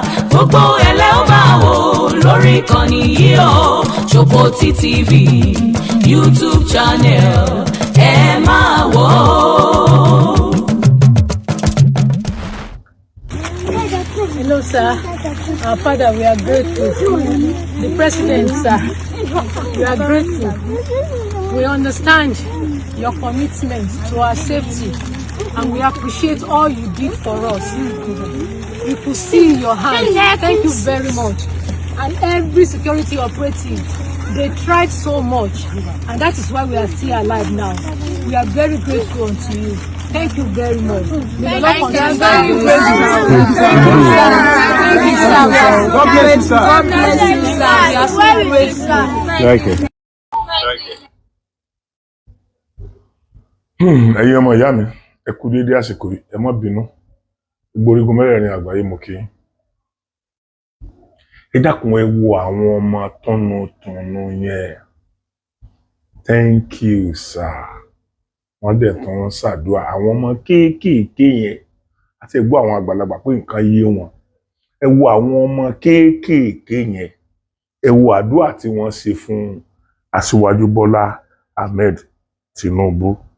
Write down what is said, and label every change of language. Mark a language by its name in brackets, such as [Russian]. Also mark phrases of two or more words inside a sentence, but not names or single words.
[Yoruba] Gbogbo ẹ̀ lẹ́ ó máa wò lórí ìkànnì yìí o, Ṣòkòtì T V, [English] YouTube channel, [Yoruba] ẹ máa wò ó. [English] Hello, sir. Our father, we are grateful. The president, sir, we are grateful. We understand your commitment to our safety, and we appreciate all you did for us. We could see your hand. Thank you very much. And every security operative, they tried so much, and that is why we are still alive now. We are very grateful unto you. Thank you very much. May the Lord Thank you. continue to be with you. Thank you, sir. Thank you, sir. God bless you, sir. God bless you, sir. We are so grateful. Thank you. [Yoruba] Hmm, ẹ̀yin ọmọ ìyá mi, ẹ kú déédé àsìkò yìí, ẹ má bínú. Gbogbo orígun mẹ́rẹ̀ẹ̀rin àgbáyé mo kí yín. Ẹ dákun, ẹ wo àwọn ọmọ tọ́nutọ̀nù yẹn. [English] Thank you, [Yoruba] sir. Wọ́n dẹ̀ tún ń ṣàdúrà. Àwọn ọmọ kéékèèké yẹn, àti ẹ gbọ́ àwọn àgbàlagbà pé nǹkan yé wọn. Ẹ wo àwọn ọmọ kéékèèké yẹn. Ẹ wo àdúrà tí wọ́n ṣe fún Aṣíwájú Bọ́lá Ahmed Tinubu.